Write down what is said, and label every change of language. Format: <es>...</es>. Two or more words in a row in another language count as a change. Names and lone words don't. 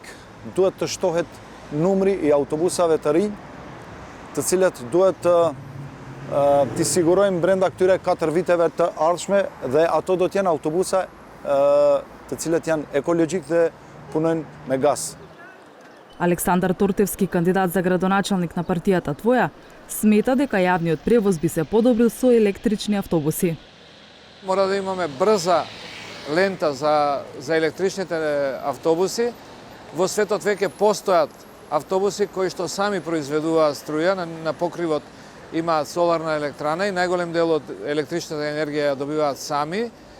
<sq>Duhet të shtohet numri i autobusave të rinj, të cilat duhet t'i sigurojmë brenda këtyre 4 viteve të ardhshme dhe ato do t'jenë autobusa të cilat janë ekologjik dhe punojnë me gaz.</sq> <mk>Александар Тортевски, кандидат за градоначалник на партијата Твоја, смета дека јавниот превоз би се подобрил со електрични автобуси. Мора да имаме брза лента за електричните автобуси. Во светот веќе постојат автобуси кои што сами произведуваат струја, на покривот имаат соларна електрана и најголем дел од електричната енергија ја добиваат сами.</mk>